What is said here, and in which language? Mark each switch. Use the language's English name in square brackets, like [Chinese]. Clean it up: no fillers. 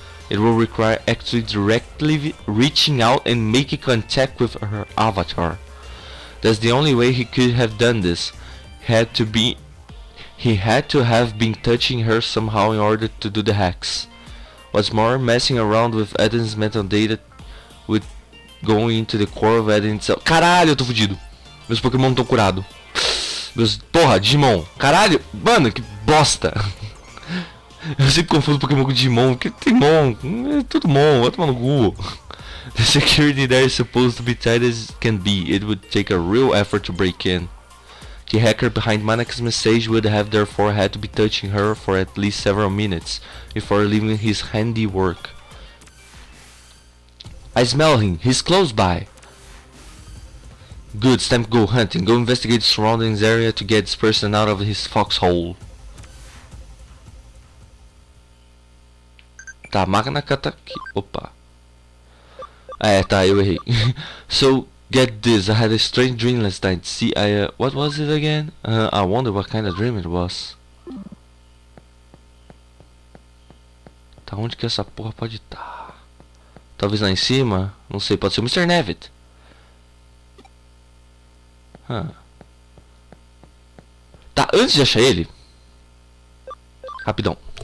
[English] It will require actually directly reaching out and making contact with her avatar. That's the only way he could have done this. He had to have been touching her somehow in order to do the hacks. What's more, messing around with Eden's mental data with going into the core of Eden itself. [Portuguese] Caralho, eu tô fudido. Meus Pokémon estão curados. Porra, Digimon. Caralho, mano, que bosta. Eu sempre confundo Pokémon com Digimon, porque tem Mon, é tudo Mon, vai tomar no cu. [English] The security there is supposed to be tight as can be. It would take a real effort to break in. The hacker behind Maneka's message would have therefore had to be touching her for at least several minutes before leaving his handiwork. I smell him, he's close by. Good, it's time to go hunting. Go investigate the surroundings area to get this person out of his foxhole. [Portuguese] Tá, a máquina tá aqui. Opa. Tá, eu errei. [English] So, get this. I had a strange dream last night. See, what was it again? I wonder what kind of dream it was. [Portuguese] Tá, onde que essa porra pode estar? Talvez lá em cima? Não sei, pode ser o Mr. Nevitt. Tá, antes de achar ele. Rapidão.